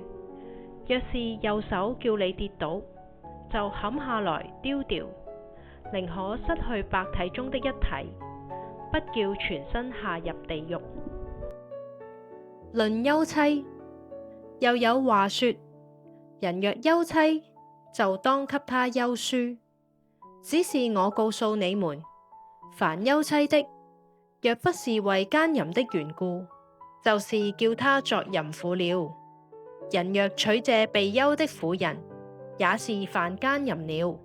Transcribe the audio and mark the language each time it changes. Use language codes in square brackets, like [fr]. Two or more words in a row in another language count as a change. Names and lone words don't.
[zh] 若是右手叫你跌倒，就砍下來丟掉，寧可失去百體中的一體，不叫全身下入地獄。論休妻，又有話說：人若休妻，就當給他休書。只是我告訴你們，凡休妻的，若不是為姦淫的緣故，就是叫他作淫婦了。人若娶這被休的婦人， 也是犯姦淫了。